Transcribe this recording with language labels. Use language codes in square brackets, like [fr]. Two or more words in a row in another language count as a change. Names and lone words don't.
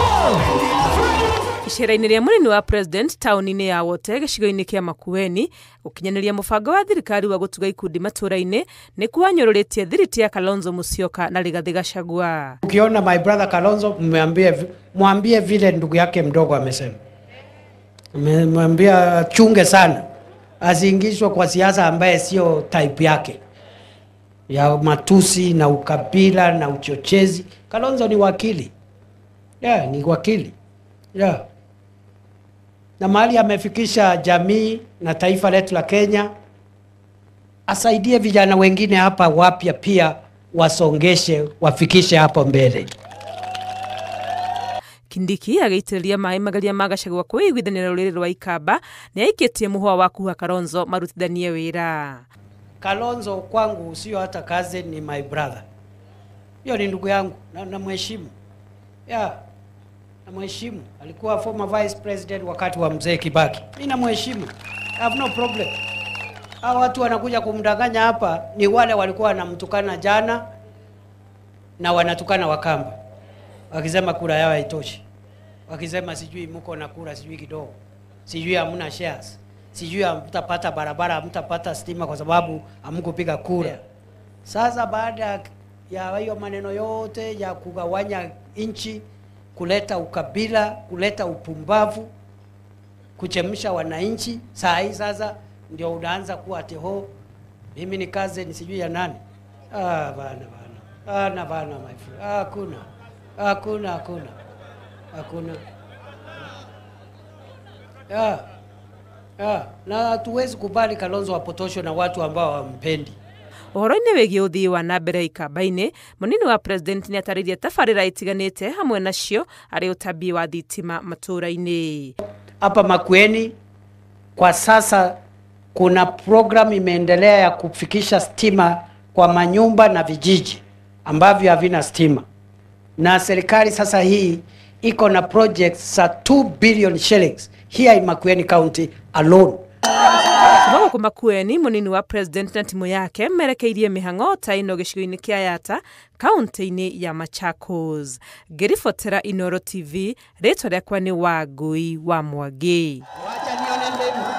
[ki] Ishera-inĩ rĩa mũnini wa president taũni-inĩ ya Wote gĩcigo-inĩ kĩa Makueni gũkinyanĩria mũbango wa thirikari wa gũtuga ikundi matũra-inĩ nĩ kuanyũrũrĩtie thiriti ya Kalonzo Musyoka na Rigathi Gachagua. [sw] Ukiona [en] my brother [sw] Kalonzo mwambie vile ndugu yake mdogo amesema. Mwambie chunge sana asiingishwe kwa siasa ambaye sio type yake ya matusi na ukabila na uchochezi. Kalonzo ni wakili. Ni wakili. Na mahali amefikisha jamii na taifa letu la Kenya, asaidie vijana wengine hapa wapya pia wasongeshe wafikishe hapo mbele. [ki] Kindiki agĩitĩrĩria maĩ magaria ma Gachagua kwĩiguithanĩra rũrĩrĩ rwa Ikamba nĩ aikĩtie mũhwa wa kuha Kalonzo marutithanie wĩra. [sw] Kalonzo kwangu sio hata kazi, ni [en] my brother. [sw] Hiyo ni ndugu yangu na mheshimu. Na mheshimu. Alikuwa [en] former vice president [sw] wakati wa mzee Kibaki. Mimi na mheshimu. [en] I have no problem. [sw] Hao watu wanakuja kumdanganya hapa ni wale walikuwa wanamtukana jana na wanatukana Wakamba. Wakisema kura yao haitoshi. Wakisema sijui mko na kura sijui kidogo. Sijui hamna shares. Sijui hamtapata barabara, hamtapata stima kwa sababu hamkupiga kura. Sasa baada ya hiyo maneno yote ya kugawanya nchi, kuleta ukabila, kuleta upumbavu, kuchemsha wananchi, saa hii sasa ndio unaanza kuwa teho mimi ni kazi ni sijui ya nani. [en] Bana my friend. [sw] Hakuna. Na tuwezi kubali Kalonzo apotosho na watu ambao hawampendi. [ki] Ũhoro-inĩ wĩgiĩ ũthii wa na mbere Ikamba-inĩ, mũnini wa president nĩ atarĩirie tabarĩra itiganĩte hamwe nacio arĩ ũtambi wa thitima matũra-inĩ. [sw] Hapa Makueni kwa sasa kuna program imeendelea ya kufikisha stima kwa manyumba na vijiji ambavyo havina stima. Na serikali sasa hii iko na projects za 2 [en] billion shillings here in Makueni County alone. [ki] Kumago kwa Makueni, mũnini wa president na timu yake merekeirie mĩhang'o ta ĩno gĩcigo-inĩ kĩa Yata, kaunti-inĩ ya Machakos. Ngĩribotera Inooro TV, rĩtwa rĩakwa nĩ Wangui wa Mwangi.